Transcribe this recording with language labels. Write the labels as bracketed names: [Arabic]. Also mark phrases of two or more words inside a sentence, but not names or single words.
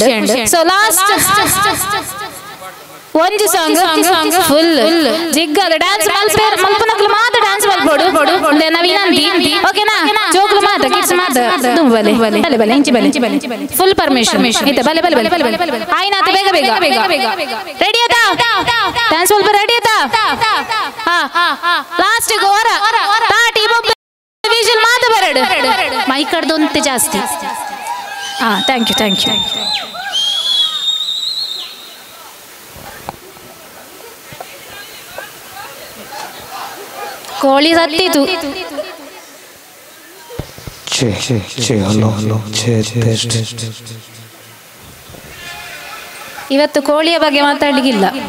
[English] so last [Tulu] ಒಂದು ಸಾಂಗ್ ಫುಲ್ ಜಿಗ್ಗದ ಡ್ಯಾನ್ಸ್ ಮಲ್ಪನಕ್ಲು ಮಾತ್ರ ಡ್ಯಾನ್ಸ್ ಮಲ್ಪೋಡು ನವೀನಂದಿ. ಓಕೆನಾ? ಜೋಕ್ಲು ಮಾತ್ರ ಕಿಡ್ಸ್ ಮಾತ್ರ ಬಲೆ ಬಲೆ ಬಲೆ ಇಂಚಿ ಬಲೆ [English] full permission [Tulu] ಇತ್ತ ಬಲೆ ಬಲೆ ಬಲೆ ಬಲೆ ಆಯ್ನಾತ. ಬೇಗ ಬೇಗ ರೆಡಿ ಆತಾ? ಡ್ಯಾನ್ಸ್ ಸ್ವಲ್ಪ ರೆಡಿ ಆತಾ? ಲಾಸ್ಟ್ ಗೋರ ತಾಟಿ ಬೊಬ್ಬೆ ವಿಷಲ್ ಮಾತ ಬರಡು ಮೈಕಡ್ದೊಂತೆ ಜಾಸ್ತಿ. [English] thank you, thank you. [Kannada] ಕೋಳಿ ಸತ್ತಿತು. ಇವತ್ತು ಕೋಳಿಯ ಬಗ್ಗೆ ಮಾತಾಡ್ಲಿಕ್ಕಿಲ್ಲ.